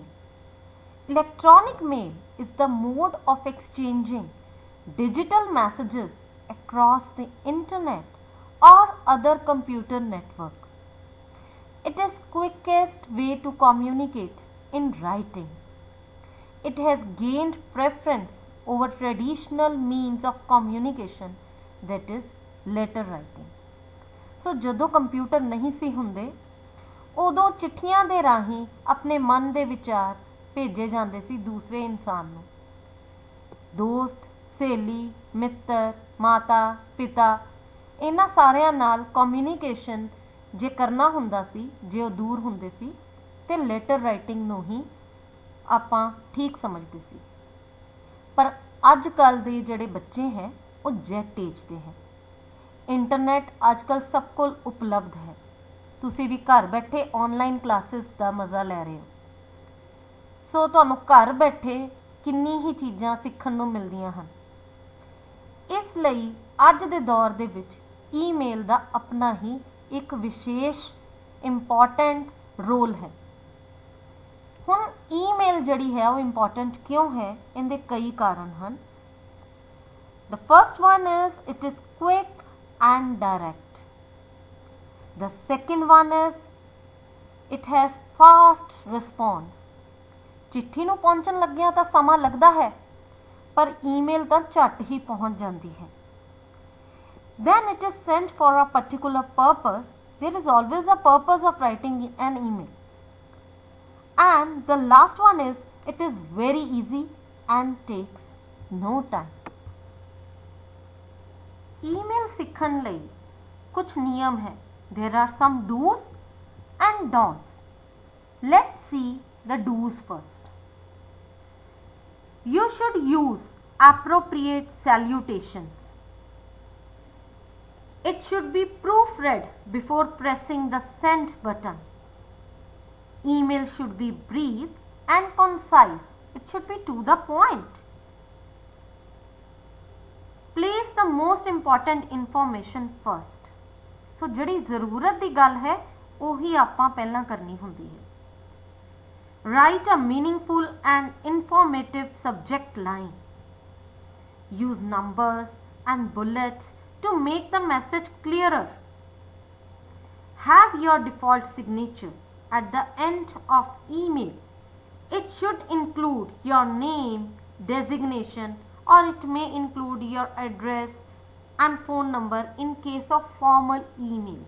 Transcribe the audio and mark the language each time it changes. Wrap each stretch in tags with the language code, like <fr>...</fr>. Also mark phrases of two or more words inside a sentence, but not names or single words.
<en>Electronic mail is the mode of exchanging digital messages across the internet or other computer network. It is quickest way to communicate in writing. It has gained preference over traditional means of communication, that is letter writing.</en> <pa>So ਜਦੋਂ ਕੰਪਿਊਟਰ ਨਹੀਂ ਸੀ ਹੁੰਦੇ ਉਦੋਂ ਚਿੱਠੀਆਂ ਦੇ ਰਾਹੀਂ ਆਪਣੇ ਮਨ ਦੇ ਵਿਚਾਰ ਭੇਜੇ ਜਾਂਦੇ ਸੀ ਦੂਸਰੇ ਇਨਸਾਨ ਨੂੰ। ਦੋਸਤ, ਸਹੇਲੀ, ਮਿੱਤਰ, ਮਾਤਾ, ਪਿਤਾ ਇਹਨਾਂ ਸਾਰਿਆਂ ਨਾਲ ਕਮਿਊਨੀਕੇਸ਼ਨ ਜੇ ਕਰਨਾ ਹੁੰਦਾ ਸੀ, ਜੇ ਉਹ ਦੂਰ ਹੁੰਦੇ ਸੀ ਤੇ</pa> <en>letter writing</en> <pa>ਨੂੰ ਹੀ ਆਪਾਂ ਠੀਕ ਸਮਝਦੇ ਸੀ।</pa> <hi>पर अजकल के जोड़े बच्चे हैं वो जेट एज के हैं। इंटरनेट अजकल सब को उपलब्ध है, तुसी भी घर बैठे ऑनलाइन क्लासेस का मज़ा लै रहे हो।</hi> <pa>ਸੋ ਤੁਹਾਨੂੰ ਘਰ ਬੈਠੇ ਕਿੰਨੀ ਹੀ ਚੀਜ਼ਾਂ ਸਿੱਖਣ ਨੂੰ ਮਿਲਦੀਆਂ ਹਨ।</pa> <hi>इसलिए</hi> <pa>ਅੱਜ ਦੇ ਦੌਰ ਦੇ ਵਿੱਚ</pa> <hi>ईमेल का अपना ही एक विशेष इंपॉर्टेंट रोल है।</hi> <pa>ਹੁਣ ਈਮੇਲ ਜਿਹੜੀ</pa> <hi>है वो इंपॉर्टेंट क्यों है, इनके कई कारण हैं।</hi> <en>The first one is it is quick and direct. The second one is it has fast response.</en> <pa>ਚਿੱਠੀ ਨੂੰ ਪਹੁੰਚਣ ਲੱਗਿਆਂ ਤਾਂ ਸਮਾਂ ਲੱਗਦਾ ਹੈ, ਪਰ ਈਮੇਲ ਤਾਂ ਝਟ ਹੀ</pa> <hi>पहुंच जाती है।</hi> <en>When it is sent for a particular purpose, there is always a purpose of writing an email. And the last one is it is very easy and takes no time.</en> <pa>ਈਮੇਲ ਸਿੱਖਣ ਲਈ ਕੁਝ ਨਿਯਮ ਹੈ।</pa> <en>There are some do's and don'ts. Let's see the do's first. You should use appropriate salutations. It should be proofread before pressing the send button. Email should be brief and concise. It should be to the point. Place the most important information first.</en> <pa>So ਜਿਹੜੀ ਜ਼ਰੂਰਤ ਦੀ ਗੱਲ ਹੈ ਉਹੀ ਆਪਾਂ ਪਹਿਲਾਂ ਕਰਨੀ ਹੁੰਦੀ ਹੈ।</pa> <en>Write a meaningful and informative subject line. Use numbers and bullets to make the message clearer. Have your default signature at the end of email. It should include your name, designation, or it may include your address and phone number in case of formal emails.</en>